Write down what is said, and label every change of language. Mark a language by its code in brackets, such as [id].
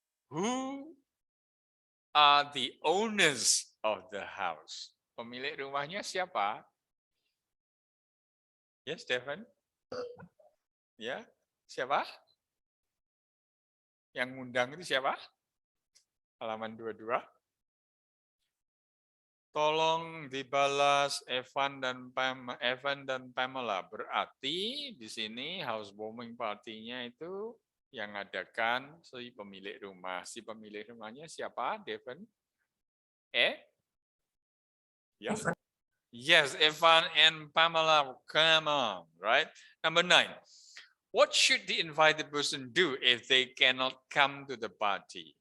[en] Who are the owners of the house? [id] Pemilik rumahnya siapa? [en] Yes, Devon. [id] Ya, siapa? Yang ngundang itu siapa? Halaman 22. Tolong dibalas Evan dan Pamela. Berarti di sini housewarming party-nya itu yang adakan si pemilik rumah. Si pemilik rumahnya siapa, Devon? [en] Yes. Yes, Evan and Pamela, come on, right? Number 9. What should the invited person do if they cannot come to the party?